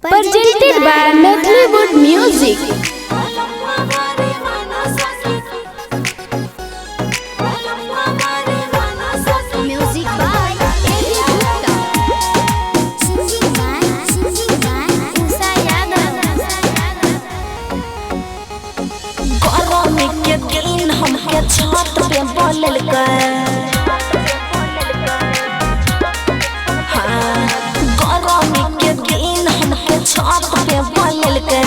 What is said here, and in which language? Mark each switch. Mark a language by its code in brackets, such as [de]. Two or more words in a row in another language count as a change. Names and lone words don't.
[en] presented by Methlwood Music. Music by Eddie Gupta. Singing by Usa Yadav. [bho] गरमी के दिन हमके छत पे बोलल गए। हाँ, गरमी के दिन हमके छत पे बोलल गए।